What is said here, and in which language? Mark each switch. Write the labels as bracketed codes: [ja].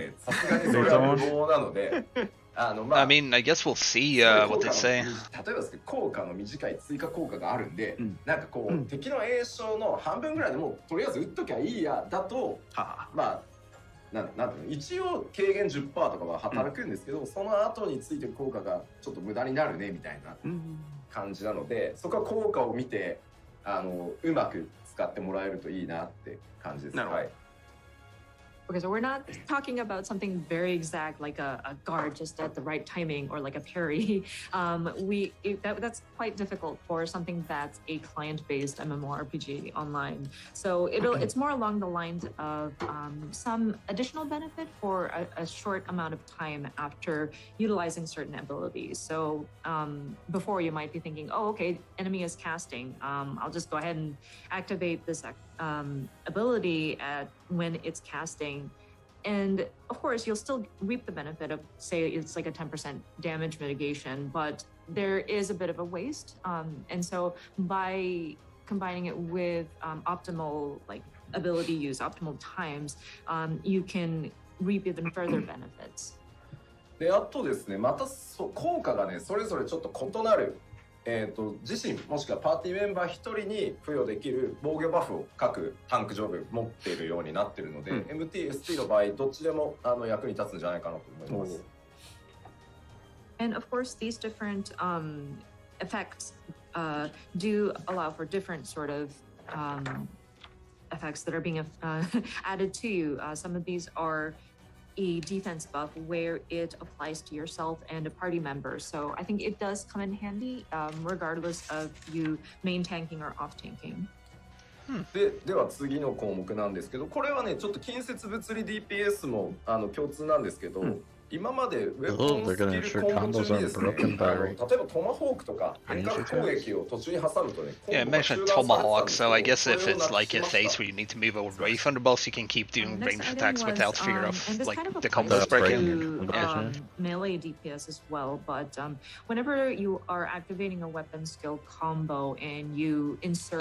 [ja] ね、さすがにそれは無謀なので、 [en] I mean, I guess we'll see what they say. [ja] 例えばですけど効果の短い追加効果があるんで、なんかこう、敵の栄翔の半分ぐらいでもうとりあえず打っときゃいいやだと、まあなんていうの、一応軽減 10% とかは働くんですけど、その後についてる効果がちょっと無駄になるねみたいな感じなので、そこは効果を見てうまく使ってもらえるといいなって感じです。はい。 [en] Okay, so we're not talking about something very exact like a guard just at the right timing or like a parry. That's quite difficult for something that's a client-based MMORPG online. So it's more along the lines of some additional benefit for a short amount of time after utilizing certain abilities. So before you might be thinking, oh, okay, enemy is casting. I'll just go ahead and activate this ability when it's casting, and of course you'll still reap the benefit of, say, it's like a 10% damage mitigation, but there is a bit of a waste, and so by combining it with optimal like ability use, optimal times, you can reap even further benefits. [ja] で、あとですね、また効果がね、それぞれちょっと異なる。自身もしくはパーティーメンバー1人に付与できる防御バフを各タンク上部持っているようになっているので、MT、ST の場合どっちでも役に立つんじゃないかなと思います。 [en] And of course, these different effects do allow for different sort of effects that are being added to you. Some of these are a defense buff where it applies to yourself and a party member. So I think it does come in handy regardless of you main tanking or off tanking. [ja] では次の項目なんですけど、これはねちょっと近接物理 DPS も共通なんですけど、今までウェポンスキルコンボ中にですね、例えばトマホークとか遠隔攻撃を途中に挟むとね、 [en] Yeah, I mentioned Tomahawk, so I guess if it's like a phase where you need to move away from the boss, you can keep doing ranged attacks without fear of like the combos breaking. Melee DPS as well, but whenever you are activating a weapon skill combo and you insert,